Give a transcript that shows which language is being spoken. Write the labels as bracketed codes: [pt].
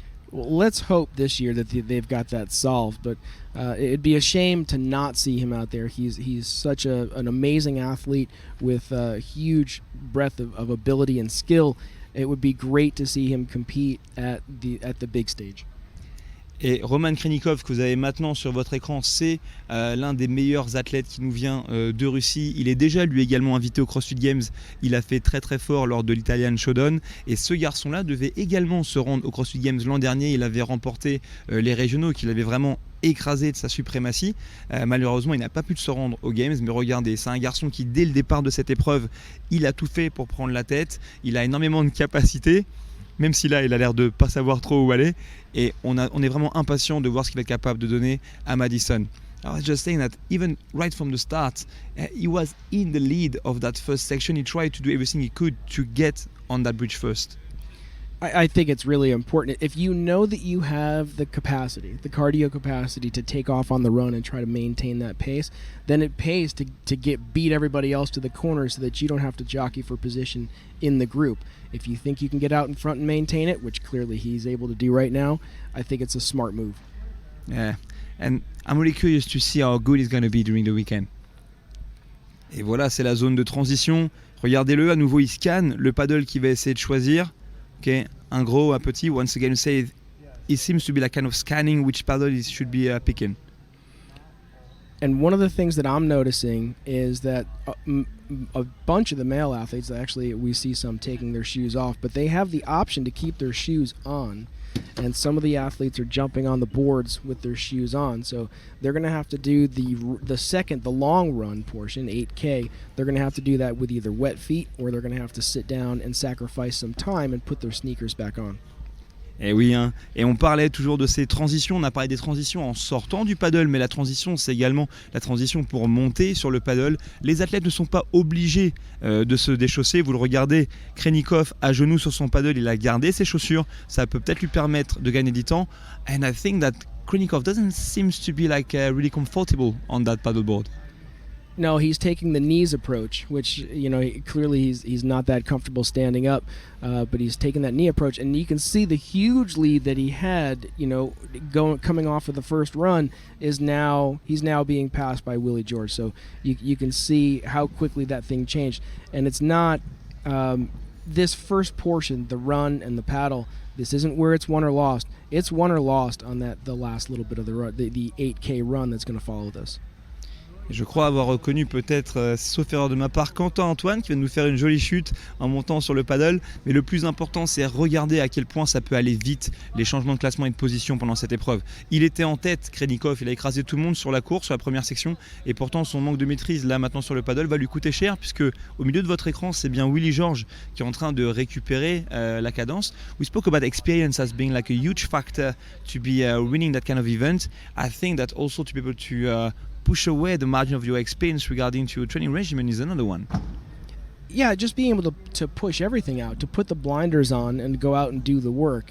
[en] Well, let's hope this year that they've got that solved, but it'd be a shame to not see him out there. He's such an amazing athlete with a huge breadth of ability and skill. It would be great to see him compete at the big stage. [fr] Et Roman Krenikov, que vous avez maintenant sur votre écran, c'est l'un des meilleurs athlètes qui nous vient de Russie. Il est déjà lui également invité au CrossFit Games. Il a fait très très fort lors de l'Italian Showdown. Et ce garçon-là devait également se rendre au CrossFit Games l'an dernier. Il avait remporté les régionaux, qu'il avait vraiment écrasé de sa suprématie. Malheureusement, il n'a pas pu se rendre aux Games. Mais regardez, c'est un garçon qui, dès le départ de cette épreuve, il a tout fait pour prendre la tête. Il a énormément de capacité. Même si là, il a l'air de ne pas savoir trop où aller. Et on est vraiment impatient de voir ce qu'il est capable de donner à Madison. [en] I was just saying that even right from the start, he was in the lead of that first section. He tried to do everything he could to get on that bridge first. I think it's really important. If you know that you have the capacity, the cardio capacity to take off on the run and try to maintain that pace, then it pays to beat everybody else to the corner so that you don't have to jockey for position in the group. If you think you can get out in front and maintain it, which clearly he's able to do right now, I think it's a smart move. Yeah, and I'm really curious to see how good he's going to be during the weekend. [fr] Et voilà, c'est la zone de transition. Regardez-le, à nouveau il scanne le paddle qu'il va essayer de choisir. Okay, un gros, un petit. [en] Once again, say it seems to be kind of scanning which paddle he should be picking. And one of the things that I'm noticing is that a bunch of the male athletes, actually we see some taking their shoes off, but they have the option to keep their shoes on. And some of the athletes are jumping on the boards with their shoes on. So they're going to have to do the long run portion, 8K. They're going to have to do that with either wet feet or they're going to have to sit down and sacrifice some time and put their sneakers back on. [fr] Et oui, hein. Et on parlait toujours de ces transitions, on a parlé des transitions en sortant du paddle, mais la transition, c'est également la transition pour monter sur le paddle. Les athlètes ne sont pas obligés de se déchausser. Vous le regardez, Krenikov à genoux sur son paddle, il a gardé ses chaussures. Ça peut peut-être lui permettre de gagner du temps. [en] And I think that Krenikov doesn't seem to be like really comfortable on that paddleboard. No, he's taking the knees approach, which, you know, clearly he's not that comfortable standing up, but he's taking that knee approach, and you can see the huge lead that he had, you know, coming off of the first run he's now being passed by Willie George. So you can see how quickly that thing changed, and it's not this first portion, the run and the paddle. This isn't where it's won or lost. It's won or lost on the last little bit of the run, the 8K run that's going to follow this. [fr] Je crois avoir reconnu peut-être, sauf erreur de ma part, Quentin Antoine qui vient de nous faire une jolie chute en montant sur le paddle. Mais le plus important, c'est regarder à quel point ça peut aller vite, les changements de classement et de position pendant cette épreuve. Il était en tête, Krenikov, il a écrasé tout le monde sur la course, sur la première section. Et pourtant, son manque de maîtrise, là maintenant sur le paddle, va lui coûter cher, puisque au milieu de votre écran, c'est bien Willie George qui est en train de récupérer la cadence. [en] We spoke about experience as being like a huge factor to be winning that kind of event. I think that also to be able to push away the margin of your experience regarding to your training regimen is another one. Yeah, just being able to push everything out, to put the blinders on and go out and do the work.